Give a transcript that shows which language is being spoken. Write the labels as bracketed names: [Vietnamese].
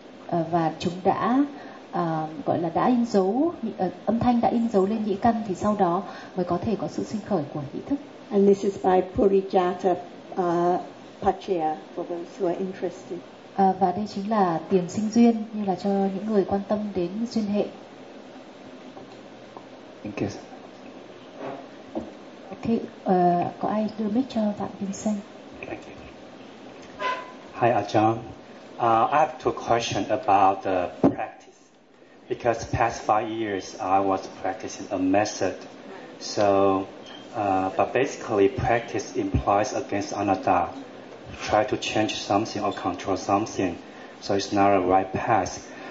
[Vietnamese] Và chúng đã gọi là đã in dấu âm thanh đã in dấu lên nhĩ căn thì sau đó mới có thể có sự sinh khởi của nhĩ thức. [English] And this is by Purijata Pachaya, for those who are interested. Và đây chính là tiền sinh duyên, như là cho những người quan tâm đến duyên hệ. Thank you. [Vietnamese] Okay, có ai đưa mic cho bạn Vincent? [English] Hi Ajahn, I have two questions about the practice. Because past 5 years I was practicing a method. So, but basically practice implies against anatta. Try to change something or control something, so it's not a right path.